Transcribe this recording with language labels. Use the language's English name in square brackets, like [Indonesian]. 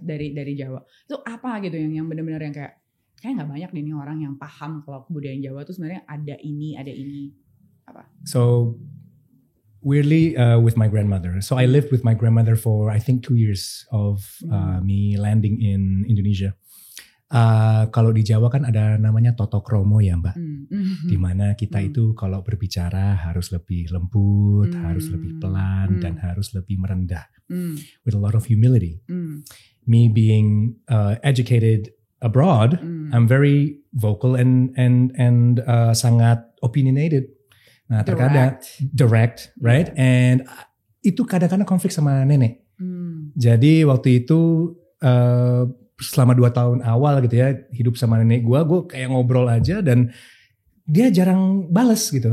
[Indonesian] Dari Jawa. Itu apa gitu yang benar-benar yang kayak nggak banyak deh nih orang yang paham kalau kebudayaan Jawa tuh sebenarnya ada ini apa? [English] So weirdly with my grandmother. So I lived with my grandmother for I think 2 years of me landing in Indonesia. [Indonesian] Kalau di Jawa kan ada namanya toto kromo ya Mbak, dimana kita itu kalau berbicara harus lebih lembut, harus lebih pelan, dan harus lebih merendah, [English] with a lot of humility. Me being educated abroad, I'm very vocal and sangat opinionated. [Indonesian] Nah terkadang direct, right? And itu kadang-kadang konflik sama nenek. Jadi waktu itu selama 2 tahun awal gitu ya, hidup sama nenek gue kayak ngobrol aja dan dia jarang bales gitu.